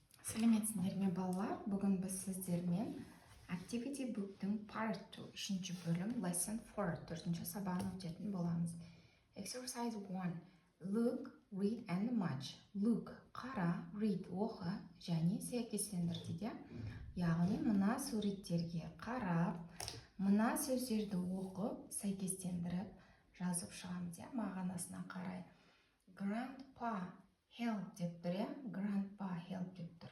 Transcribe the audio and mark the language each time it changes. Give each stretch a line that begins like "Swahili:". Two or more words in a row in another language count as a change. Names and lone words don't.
Kazakh: Сәлеметсіздер ме балалар? Бүгін біз сіздермен Activity Book'тың Part 2 үшінші бөлім Lesson 4 төртінші сабағын өтетін боламыз.
English: Exercise 1. Look, read and match.
Kazakh: Look қара, read оқы және сәйкестендір дейді. Яғни мына суреттерге қарап, мына сөздерді оқып, сәйкестендіріп жазып шығамыз, мағынасына қарай.
English: Grandpa help
Kazakh: деп тұр,
English: Grandpa help
Kazakh: деп тұр.